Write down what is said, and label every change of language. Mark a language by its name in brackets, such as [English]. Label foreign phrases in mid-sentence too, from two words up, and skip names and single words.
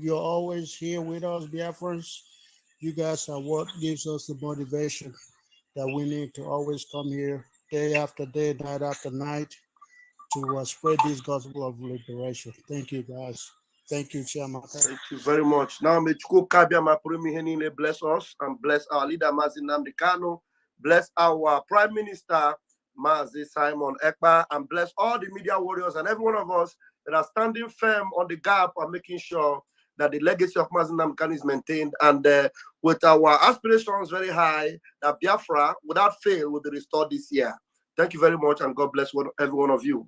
[English] You're always here with us, Biafrans. You guys are what gives us the motivation that we need to always come here day after day, night after night to spread this gospel of liberation. Thank you, guys. Thank you, Chairman. Thank you very much. Now, may Chukwu bless us and bless our leader, Mazi Nnamdi Kanu, bless our Prime Minister, Mazi Simon Ekpa, and bless all the media warriors and every one of us that are standing firm on the gap and making sure that the legacy of Mazi Nnamdi Kanu is maintained, and with our aspirations very high, that Biafra, without fail, will be restored this year. Thank you very much, and God bless every one of you.